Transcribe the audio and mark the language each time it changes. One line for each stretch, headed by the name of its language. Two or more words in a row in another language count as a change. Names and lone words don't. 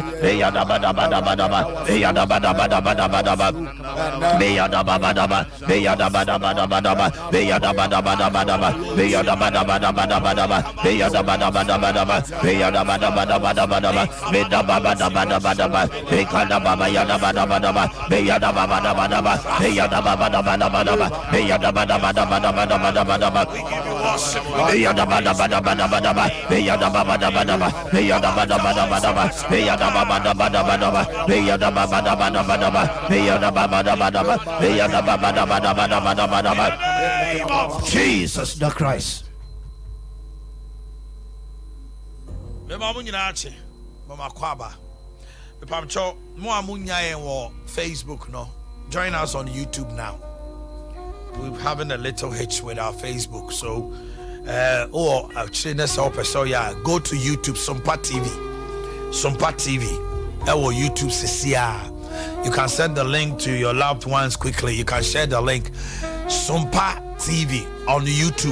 English: Beyada bada bada bada ba. Beyada bada bada bada bada ba. Beyada bada ba. Beyada bada bada bada ba. Beyada bada bada bada ba. Beyada bada bada bada bada ba. Beyada bada bada bada ba. Beyada bada bada bada bada ba. Beyada bada bada bada ba. Beyada baba yada bada bada ba. Beyada bada bada ba. Beyada bada bada bada ba. Beyada bada bada bada bada bada bada ba. Beyada bada bada bada bada ba. Beyada bada bada ba. Beyada bada bada bada ba. Beyada bada bada bada ba. Beyada bada bada bada ba. Beyada bada bada ba. Beyada bada bada bada bada bada ba. Jesus the Christ.
Akan: Mema munyina ache. Mama kwaba. Mepamcho mo amunya yen wo Facebook no.
English: Join us on YouTube now. We're having a little hitch with our Facebook, so go to YouTube Sompa TV or YouTube CCR. You can send the link to your loved ones quickly. You can share the link Sompa TV on YouTube.